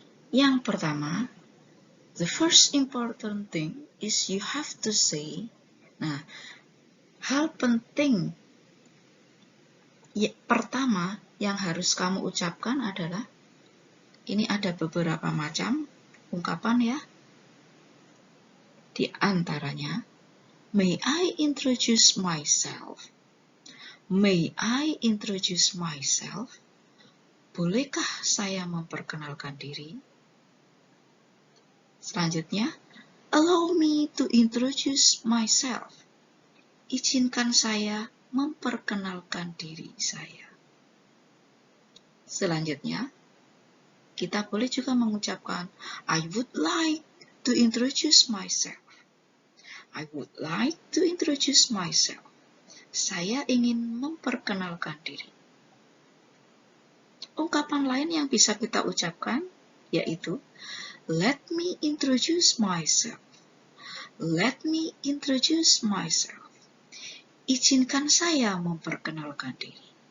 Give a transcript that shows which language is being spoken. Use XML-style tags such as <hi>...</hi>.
<id>Yang pertama,</id> <en>the first important thing is you have to say.</en> <id>Nah, hal penting pertama yang harus kamu ucapkan adalah, ini ada beberapa macam ungkapan ya. Di antaranya,</id> <en>may I introduce myself? May I introduce myself?</en> <id>Bolehkah saya memperkenalkan diri?</id> <en>Selanjutnya, allow me to introduce myself.</en> <id>Izinkan saya memperkenalkan diri saya. Selanjutnya, kita boleh juga mengucapkan,</id> <en>I would like to introduce myself. I would like to introduce myself.</en> <id>Saya ingin memperkenalkan diri. Ungkapan lain yang bisa kita ucapkan yaitu,</id> <en>let me introduce myself. Let me introduce myself.</en> <id>Izinkan saya memperkenalkan diri.</id>